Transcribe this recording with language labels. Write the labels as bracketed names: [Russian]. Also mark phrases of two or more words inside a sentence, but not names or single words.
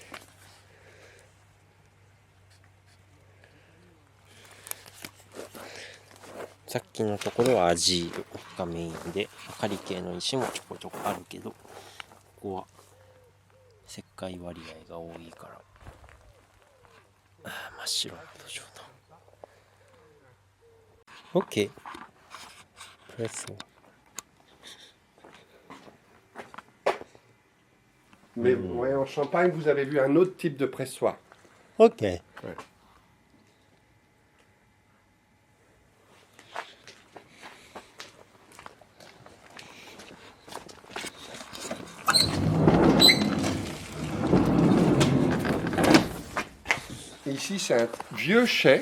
[Japanese] さっきのところはアジールがメインで、明かり系の石もちょこちょこあるけど、ここは石灰割合が多いから、真っ白な土壌だ。OK。プレスを。 [French] Mais ouais, en Champagne, vous avez vu un autre type de pressoir. OK。 Ouais. Ici, c'est un vieux chai.